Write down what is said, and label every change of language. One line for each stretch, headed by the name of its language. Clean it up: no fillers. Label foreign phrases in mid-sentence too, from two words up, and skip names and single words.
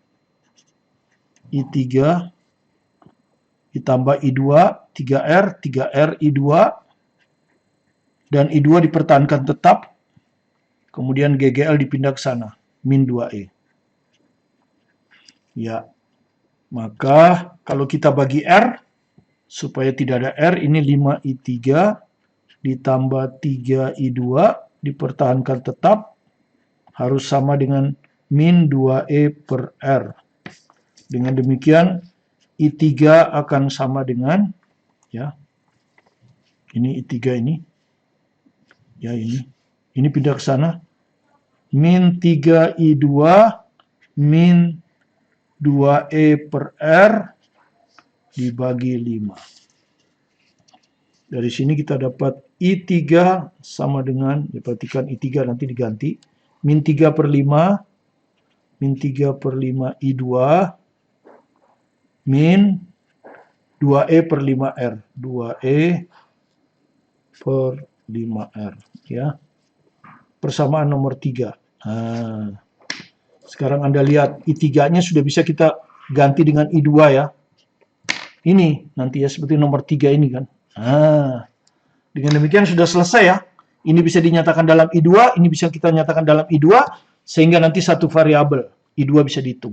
Indonesian: I3 ditambah I2, 3R, 3R, I2, dan I2 dipertahankan tetap, kemudian GGL dipindah ke sana, min 2E. Ya, maka kalau kita bagi R, supaya tidak ada R, ini 5I3 ditambah 3I2, dipertahankan tetap, harus sama dengan min 2E per R. Dengan demikian, I3 akan sama dengan, ya, ini I3 ini, ya ini pindah ke sana, min 3I2, min 2E per R, dibagi 5. Dari sini kita dapat I3 sama dengan, ya perhatikan I3 nanti diganti, min 3 per 5, min 3 per 5 I2, min 2E per 5R. 2E per 5R. Ya. Persamaan nomor 3. Nah, sekarang Anda lihat, I3-nya sudah bisa kita ganti dengan I2 ya. Ini nanti ya, seperti nomor 3 ini kan. Nah, dengan demikian sudah selesai ya. Ini bisa dinyatakan dalam I2, ini bisa kita nyatakan dalam I2, sehingga nanti satu variabel I2 bisa dihitung.